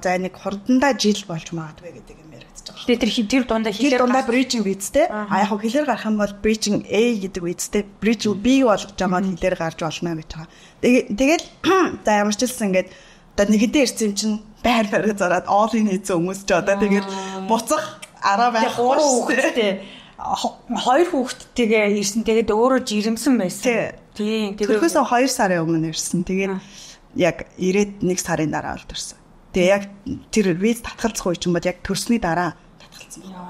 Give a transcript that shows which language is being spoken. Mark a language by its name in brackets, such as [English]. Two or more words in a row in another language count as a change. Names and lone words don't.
[Mongolian] За нэг хурдандаа жил болж магадгүй гэдэг юм яригдчих байгаа. Тэгээд тэр дундаа хэлээр bridging визтэй. А яг хэлээр гарах юм бол bridging A гэдэг визтэй. Bridging B болгож байгаа хэлээр гарч болно гэж байгаа. Тэгээд за ямар ч гэсэн ингээд одоо нэг хэдэн ирсэн юм чинь байр барай зараад all-in хийсэн хүмүүс ч одоо тэгээд буцах араа байхгүй хүүхдтэй 2 хүүхдтэйгээ ирсэн. Тэгээд өөрөө жирэмсэн байсан. Тийм. Тэрхээс 2 сарын өмнө ирсэн. Тэгээд яг ирээд 1 сарын дараа олдорсон. Тэгээ яг тэр виз татгалзах үе чинь бол яг төрсний дараа татгалзсан байна.